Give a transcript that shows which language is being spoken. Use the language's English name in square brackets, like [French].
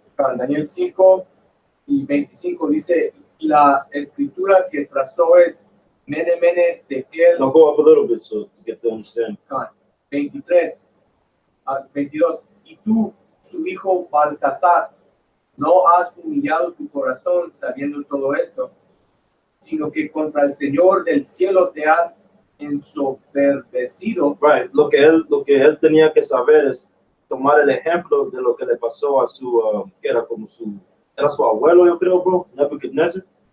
[Spanish] Para Daniel 5 y 25 dice, y la escritura que trazó es Mene Tekel. [English] Now go up a little bit so to get to understand. [Spanish] 23 a 22. Y tú, su hijo Balsasar, no has humillado tu corazón sabiendo todo esto, sino que contra el Señor del cielo te has ensoberbecido. [English] Right. [Spanish] Lo que él tenía que saber es tomar el ejemplo de lo que le pasó a su, que era su abuelo, yo creo, bro, Nebuchadnezzar.